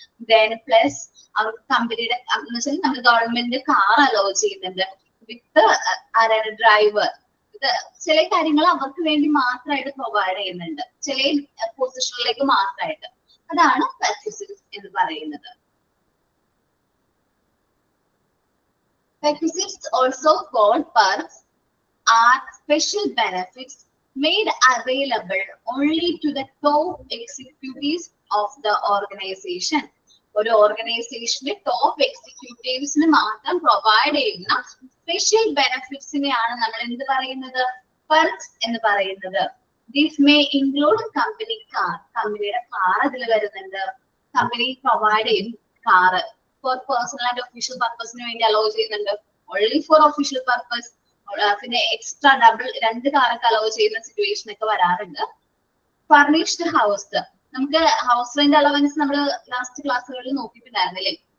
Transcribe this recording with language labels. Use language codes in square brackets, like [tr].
[ml] Then plus അവർക്ക് കമ്പനിയുടെ എന്ന് വെച്ചാൽ നമ്മൾ ഗവൺമെന്റ് കാർ അലോ ചെയ്യുന്നുണ്ട് വിത്ത് ഡ്രൈവർ. ഇത് ചില കാര്യങ്ങൾ അവർക്ക് വേണ്ടി മാത്രമായിട്ട് പ്രൊവൈഡ് ചെയ്യുന്നുണ്ട്, ചില പൊസിഷനിലേക്ക് മാത്രമായിട്ട്. അതാണ് പെർക്വിസിറ്റ്സ് എന്ന് പറയുന്നത്. [en] Perquisites, also called perks, are special benefits made available only to the top executives of the organization. [ml] ഒരു ഓർഗനൈസേഷന്റെ ടോപ്പ് എക്സിക്യൂട്ടീവ്സിന് മാത്രം പ്രൊവൈഡ് ചെയ്യുന്ന സ്പെഷ്യൽ ബെനിഫിറ്റ്സിനെയാണ് നമ്മൾ എന്ത് പറയുന്നത്? പെർക്സ് എന്ന് പറയുന്നത്. [en] This may include company car. [ml] കമ്പനിയുടെ കാർ ഇതിൽ വരുന്നുണ്ട്. കമ്പനി പ്രൊവൈഡ് ചെയ്യും car [en] for personal and official [ml] പർപ്പസിന് വേണ്ടി അലോ ചെയ്യുന്നുണ്ട്. [en] Only for official purpose. [ml] പിന്നെ എക്സ്ട്രാ ഡബിൾ 2 കാറൊക്കെ അലോ ചെയ്യുന്ന സിറ്റുവേഷൻ ഒക്കെ വരാറുണ്ട്. ഫർണിഷ്ഡ് ഹൗസ്, നമുക്ക് ഹൗസ് റെന്റ് അലവൻസ് നമ്മൾ ലാസ്റ്റ് ക്ലാസ്സുകളിൽ നോക്കിയിട്ടുണ്ടായിരുന്നില്ലേ?